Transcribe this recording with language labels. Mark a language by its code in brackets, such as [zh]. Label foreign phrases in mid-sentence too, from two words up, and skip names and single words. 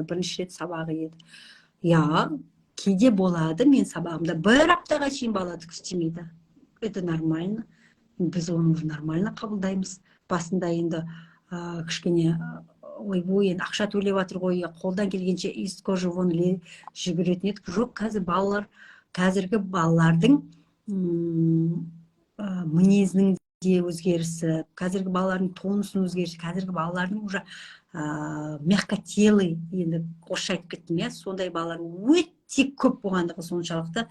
[kk] Бірінші рет сабағы еді. Кейде болады, мен сабағымда бір аптаға шейін бала істемейді. [ru] Это нормально. [kk] Біз оны нормально қабылдаймыз. Басында енді кішкене ойбой, енді ақша төлеп жатыр ғой, қолдан келгенше [ru] из кожи вон [kk] жүгіретін еді. Жоқ, қазіргі балалардың мінезінің де өзгерісі, қазіргі балалардың тонусының өзгерісі, қазіргі балалардың [ru] уже мягкотелый, [kk] енді орысша айтып кеттім, сондай балалар өте көп болғандығы соншалықты.